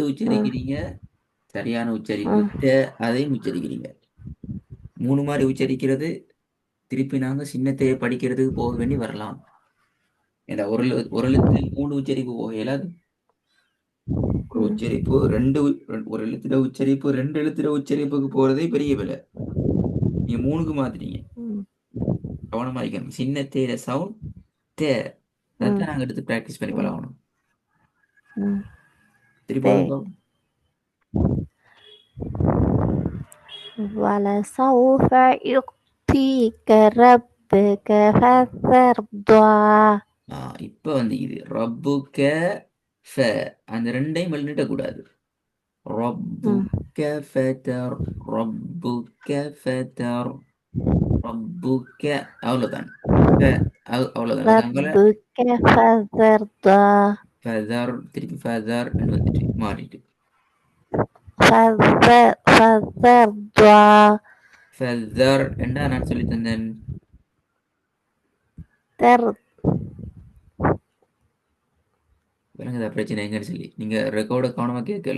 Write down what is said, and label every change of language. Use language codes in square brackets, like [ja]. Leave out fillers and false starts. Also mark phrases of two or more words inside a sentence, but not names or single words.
[ta] உச்சரிக்கிறீங்க சரியான உச்சரிப்பு அதையும் உச்சரிக்கிறீங்க மூணு மாதிரி உச்சரிக்கிறது திருப்பி நாங்க சின்னத்தையே படிக்கிறதுக்கு போக வேண்டி வரலாம் ஏன்னா ஒரு எழுத்து மூணு உச்சரிப்பு போக இயலாது ஒரு உச்சரிப்பு ஒரு எழுத்துல உச்சரிப்பு ரெண்டு எழுத்துல உச்சரிப்புக்கு போறதே பெரிய விலை நீங்க மூணுக்கு மாத்துறீங்க கவனமா இருக்கணும் சின்ன தேர சவுண்ட் தே அதான் நாங்க எடுத்து பிராக்டிஸ் பண்ணி பழகணும் ம். திருப்பி சரி. ஓதுங்க. [ar] وَلَسَوْفَ يُعْطِيكَ رَبُّكَ فَتَرْضَى. [ta] இப்போ வந்து இது [ar] رَبُّكَ فَ [ta] அந்த ரெண்டையும் எழுதிட்ட கூடாது. [ar] ربك فتر ربك فتر ربك அவ்வளோதான். [ta] அவ்வளோதான். அதுக்காக [ar] رَبُّكَ فَتَرْضَى. [ta] ஃபதர் திருப்பி ஃபதர் வந்துட்டு மாறிட்டு [ar] فَتَرْضَى. [ta] ஃபதர் என்ன நான் சொல்லி தந்தேன். விளங்குதா பிரச்சனை எங்கன்னு சொல்லி நீங்க ரெக்கார்ட கவனமா கேட்கல.